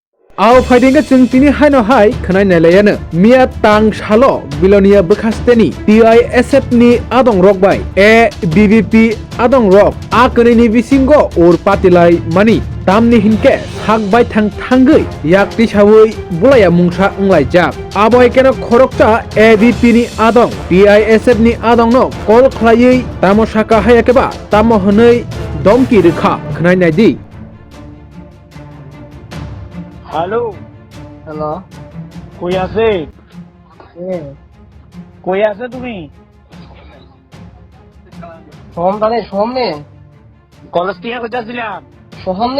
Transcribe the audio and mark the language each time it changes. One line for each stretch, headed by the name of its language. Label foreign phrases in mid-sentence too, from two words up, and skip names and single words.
Kok Borok: Aw fighting jeng tini haino hai khnai nailayano mia tang shalo bilonia bekhasteni TISF ni Adong rok bai BBP Adong rok a kani ni bisingo or patilai mani tamni hinke hak bai thangoi yakti sawoi bulaya mungsa unglai jak aboy keno khorokta ABP ni Adong TISF ni Adong no kol khlaiei tamo saka hayakeba tamo hnoi domki rekha khnai naidi
Bangla: হ্যালো হ্যালো কই আছে এ কই আছে তুমি সোহমনে কলেজ থেকে কোথাছিলাম সোহমনে